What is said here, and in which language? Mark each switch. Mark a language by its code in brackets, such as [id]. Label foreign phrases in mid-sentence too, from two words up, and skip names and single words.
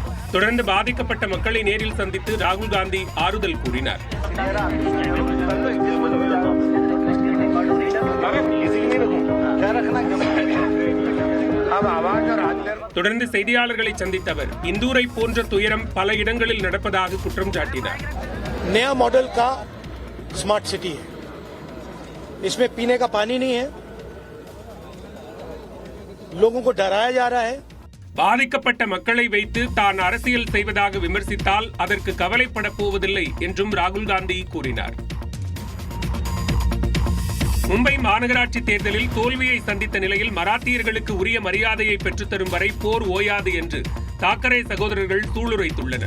[ta] தொடர்ந்து பாதிக்கப்பட்ட மக்களை நேரில் சந்தித்து ராகுல் காந்தி ஆறுதல் கூறினார். தொடர்ந்து செய்தியாளர்களை சந்தித்த அவர் இந்தூரை போன்ற துயரம் பல இடங்களில் நடப்பதாக குற்றம் சாட்டினார். [hi] नया मॉडल का [en] smart city [hi] है, इसमें पीने का पानी नहीं है, लोगों को डराया जा रहा है. [ta] பாதிக்கப்பட்ட மக்களை வைத்து தான் அரசியல் செய்வதாக விமர்சித்தால் அதற்கு கவலைப்பட போவதில்லை என்றும் ராகுல் காந்தி கூறினார். மும்பை மாநகராட்சி தேர்தலில் தோல்வியை சந்தித்த நிலையில் மராத்தியர்களுக்கு உரிய மரியாதையை பெற்றுத்தரும் வரை போர் ஓயாது என்று தாக்கரே சகோதரர்கள் சூளுரைத்துள்ளனர்.